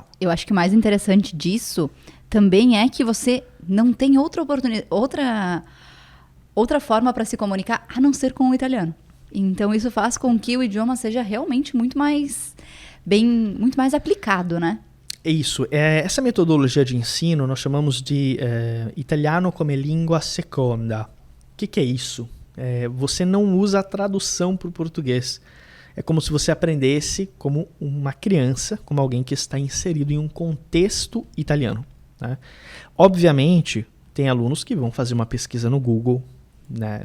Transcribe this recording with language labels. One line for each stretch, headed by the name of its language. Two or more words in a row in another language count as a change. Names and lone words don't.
Portuguese: Eu acho que o mais interessante disso também é que você não tem outra oportunidade, outra forma para se comunicar a não ser com o italiano. Então isso faz com que o idioma seja realmente muito mais aplicado, né? É isso. Essa metodologia de ensino nós chamamos de
Italian: italiano come lingua seconda.
Portuguese: O que é isso? Você não usa a tradução para o português. É como se você aprendesse como uma criança, como alguém que está inserido em um contexto italiano, né? Obviamente, tem alunos que vão fazer uma pesquisa no Google, né?